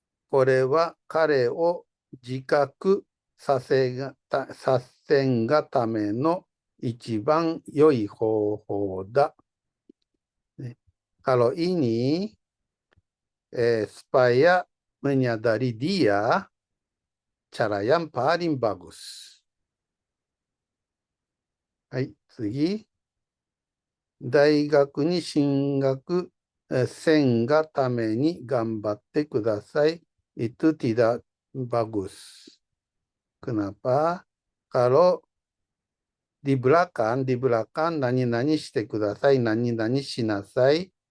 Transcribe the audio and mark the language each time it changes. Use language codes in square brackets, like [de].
[ja] これは彼を自覚させがための一番良い方法だ。 [id] Kalau ini supaya menyadari dia cara yang paling bagus. [ja] はい、次。大学に進学せんがために頑張ってください。 [id] Itu tidak bagus. Kenapa? Kalau di belakang [ja] nani-nani してください, nani-nani しなさい.